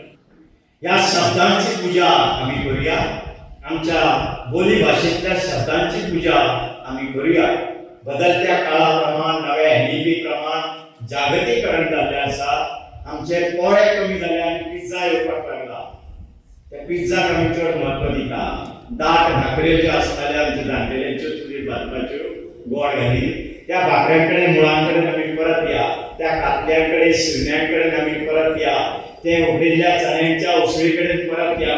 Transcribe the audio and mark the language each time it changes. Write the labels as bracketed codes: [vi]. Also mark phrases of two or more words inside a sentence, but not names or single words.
[mr] या शब्दांची पूजा आम्ही करूया. आमच्या बोली भाषेतल्या शब्दांची पूजा आम्ही करूया. [kok] बदलत्या काळाप्रमाण, नव्या हिंदीप्रमाण जागतिकरण झाले असा आमचे पोळे कमी झाले आणि पिझ्झा येवपाक लागला. त्या पिझ्झा आमी चड महत्व दिता. दाट भाकऱ्यो ज्यो आसताल्यो आमच्या जाणटेल्यांच्यो चुलीर भाजपाच्यो गोड घालीन, त्या भाकऱ्यांकडे मुळांकडे आमी परत या. त्या कातल्यांकडे शिरण्यांकडे आमी परत या. ते उकडलेल्या चण्यांच्या उसळीकडे परत या.